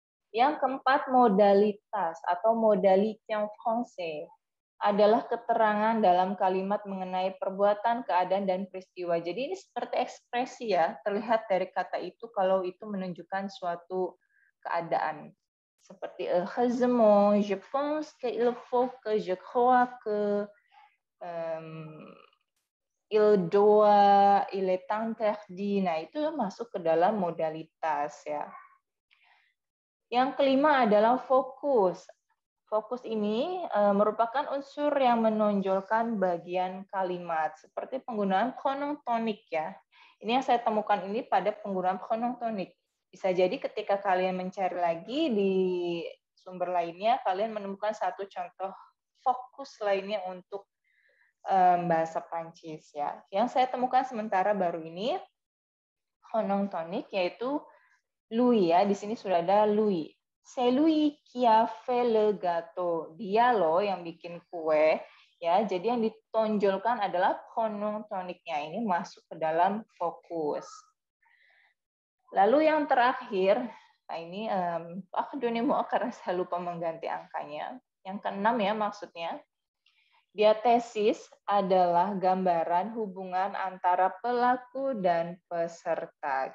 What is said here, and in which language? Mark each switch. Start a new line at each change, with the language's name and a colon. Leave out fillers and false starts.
Indonesian: Yang keempat, modalitas atau
French: modalité en français
Indonesian: adalah keterangan dalam kalimat mengenai perbuatan, keadaan, dan peristiwa. Jadi ini seperti ekspresi ya, terlihat dari kata itu kalau itu menunjukkan suatu keadaan.
French: Seperti heureusement, je pense qu'il faut que, je crois que, il doit, il est interdit.
Indonesian: Nah, itu masuk ke dalam modalitas ya. Yang kelima adalah fokus. Fokus ini merupakan unsur yang menonjolkan bagian kalimat, seperti penggunaan pronom tonik ya. Ini yang saya temukan ini pada penggunaan pronom tonik. Bisa jadi ketika kalian mencari lagi di sumber lainnya, kalian menemukan satu contoh fokus lainnya untuk bahasa Prancis ya. Yang saya temukan sementara baru ini pronom tonik yaitu lui ya. Di sini sudah ada lui.
French: C'est lui qui a fait le gâteau.
Indonesian: Dia loh yang bikin kue. Ya, jadi yang ditonjolkan adalah pronom toniknya. Ini masuk ke dalam fokus. Lalu yang terakhir, nah ini karena saya lupa mengganti angkanya. Yang keenam ya maksudnya. Diatesis adalah gambaran hubungan antara pelaku dan peserta.